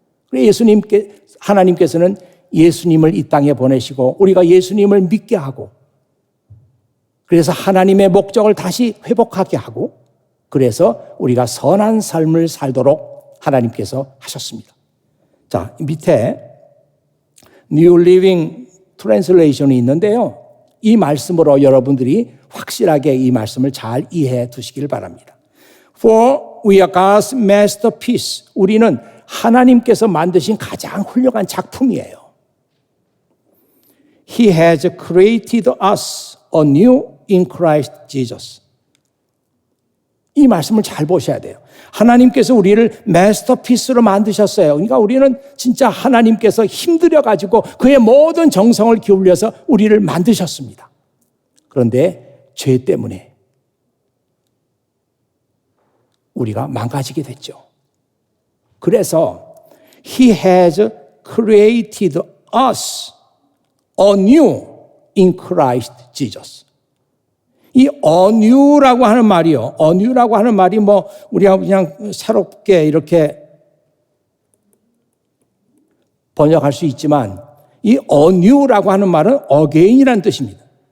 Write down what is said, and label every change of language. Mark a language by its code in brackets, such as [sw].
[ko] 그래서 하나님께서는 예수님을 이 땅에 보내시고 우리가 예수님을 믿게 하고 그래서 하나님의 목적을 다시 회복하게 하고 그래서 우리가 선한 삶을 살도록 하나님께서 하셨습니다. 자, 밑에 New Living Translation이 있는데요. 이 말씀으로 여러분들이 확실하게 이 말씀을 잘 이해해 두시길 바랍니다. [en] For we are God's masterpiece. [ko] 우리는 하나님께서 만드신 가장 훌륭한 작품이에요. [en] He has created us anew in Christ Jesus. [ko] 이 말씀을 잘 보셔야 돼요. 하나님께서 우리를 마스터피스로 만드셨어요. 그러니까 우리는 진짜 하나님께서 힘들여가지고 그의 모든 정성을 기울여서 우리를 만드셨습니다. 그런데 죄 때문에 우리가 망가지게 됐죠. 그래서 [en] He has created us anew in Christ Jesus. [ko] 이 onew라고 하는 말이요. onew라고 하는 말이 뭐 우리가 그냥 새롭게 이렇게 번역할 수 있지만 이 onew라고 하는 말은 again이라는 뜻입니다.